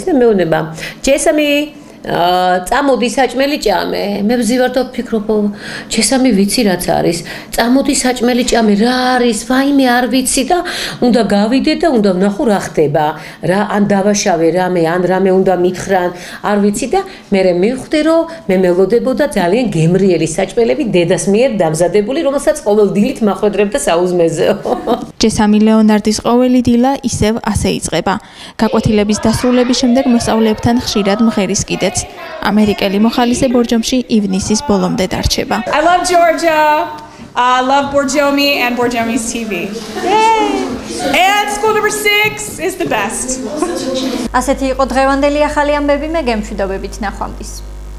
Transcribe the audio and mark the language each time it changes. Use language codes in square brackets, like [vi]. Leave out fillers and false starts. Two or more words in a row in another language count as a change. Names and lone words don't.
[ka] და მეუბნება ჯესამი წამოდი საჭმელი ჭამე მე ვზივარ და ვფიქრობ ჯესამი ვიცი რაც არის წამოდი საჭმელი ჭამე რა არის ვაიმე არ ვიცი და უნდა გავიდე და უნდა ვნახო რა ხდება რა ან დავაშავე რამე ან რამე უნდა მითხრან არ ვიცი და მე მივხვდი რომ მე მელოდებოდა ძალიან გემრიელი საჭმელები დედას მიერ დამზადებული რომელსაც ყოველ დილით მახვედრებდა საუზმეზეო ჯესამი ლეონარდის ყოველი დილა ისევ ასე იწყება გაკვეთილების დასრულების შემდეგ მოსწავლეებთან ხშირად მღერის კიდეც ამერიკელი მოხალისე ბორჯომში ივნისის ბოლომდე დარჩება. [en] I love Georgia. I love Borjomi and Borjomi's TV. Yay! And school number 6 is the best. [ka] ასეთი იყო დღევანდელი ახალი ამბები, მე გემშვიდობებით ნახვამდის.